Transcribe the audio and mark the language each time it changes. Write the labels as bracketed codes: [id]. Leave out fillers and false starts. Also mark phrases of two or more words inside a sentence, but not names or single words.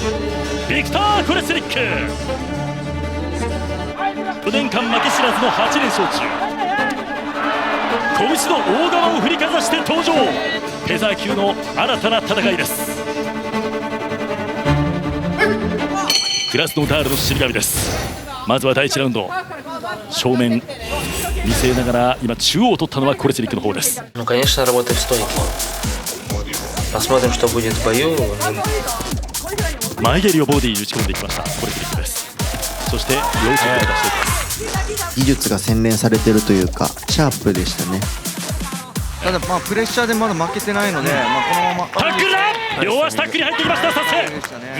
[ja] ビクター・コレスリック、4年間負け知らずの8連勝中、拳の大釜を振りかざして登場。フェザー級の新たな戦いです。クラスノダールの死神です。まずは第1ラウンド正面見せながら今中央を取ったのはコレスリックの方です。 [ru] Конечно, работаем стойко. Посмотрим, что будет в бою. [ja] 前蹴りをボディに打ち込んでいきましたコレスリックです。そして両手を出していきます。技術が洗練されてるというかシャープでしたね。ただプレッシャーでまだ負けてないので、このままタックルだ、両足タックルに入ってきましたサスケ。